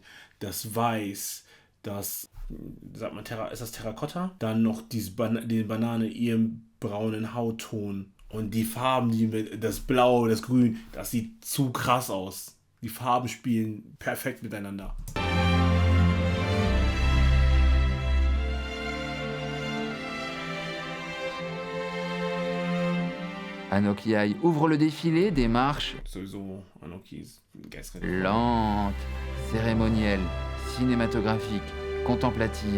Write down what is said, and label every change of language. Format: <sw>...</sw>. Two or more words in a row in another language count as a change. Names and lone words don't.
<de>Das Weiß, das, sagt man, ist das Terrakotta? Dann noch die Banane, ihren braunen Hautton. Und die Farben, das Blau, das Grün, das sieht zu krass aus. Die Farben spielen perfekt miteinander.</de> <fr>Anouk Yai ouvre le défilé des marches lentes, cérémonielles, cinématographiques, contemplatives.</fr>